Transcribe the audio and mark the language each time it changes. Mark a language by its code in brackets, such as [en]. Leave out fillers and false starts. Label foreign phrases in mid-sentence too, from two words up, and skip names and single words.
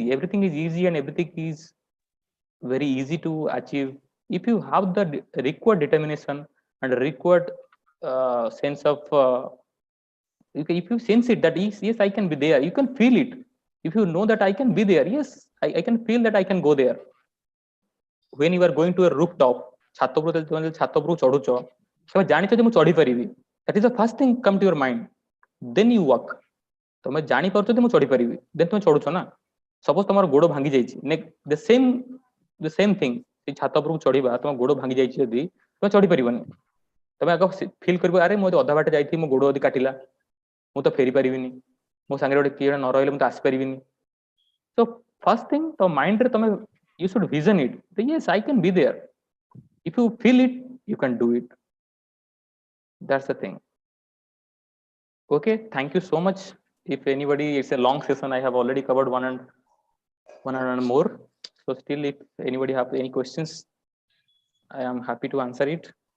[en] Everything is easy, and everything is very easy to achieve if you have the required determination and required sense of if you sense it that yes, I can be there. You can feel it. If you know that I can be there, yes, I can feel that I can go there. When you are going to a rooftop, [or] ଛାତ ଉପରକୁ ଯେତେବେଳେ ଛାତ ଉପରକୁ ଚଢୁଛ, ତମେ ଜାଣିଛ ଯେ ମୁଁ ଚଢି ପାରିବି. [en] That is the first thing come to your mind. Then you walk. [or] ତମେ ଜାଣିପାରୁଛ ଯେ ମୁଁ ଚଢି ପାରିବି, then ତମେ ଚଢୁଛ ନା. ସପୋଜ ତମର ଗୋଡ ଭାଙ୍ଗି ଯାଇଛି, [en] the same thing, [or] ସେ ଛାତ ଉପରକୁ ଚଢିବା, ତମ ଗୋଡ ଭାଙ୍ଗି ଯାଇଛି ଯଦି ତମେ ଚଢି ପାରିବନି. ତମେ ଆଗ ଫିଲ୍ କରିବ, ଆରେ ମୁଁ ଅଧା ବାଟ ଯାଇଥିଲି, ମୋ ଗୋଡ ଯଦି କାଟିଲା, ମୁଁ ତ ଫେରି ପାରିବିନି, ମୋ ସାଙ୍ଗରେ ଗୋଟେ କିଏ ନ ରହିଲେ ମୁଁ ତ ଆସିପାରିବିନି. [en] So first thing, [or] ତ ମାଇଣ୍ଡରେ ତମେ [en] you should vision it. Yes, I can be there. If you feel it, you can do it. That's the thing. Okay, thank you so much. If anybody, it's a long session. I have already covered one and more. So still, if anybody have any questions, I am happy to answer it.